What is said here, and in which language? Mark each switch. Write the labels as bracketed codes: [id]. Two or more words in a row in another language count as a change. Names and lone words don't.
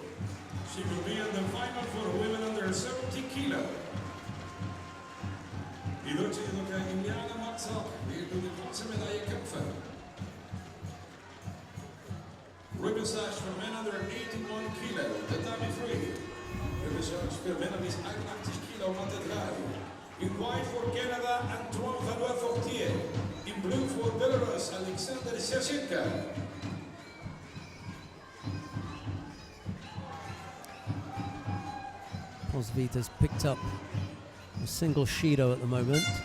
[en] She will be in the final for women under 70 kilo. [de] I deutsche judoka Indiana Matza wird die bronze Medaille kämpfen. [en] Repechage for men under 81 kilo, Tatami 3. [de] Repechage für Männer bis 81 kilo, Matte 3. [en] In white for Canada, Antoine Valois-Fortier. In blue for Belarus, Alexander Shashenka. Posvit has picked up a single Shido at the moment.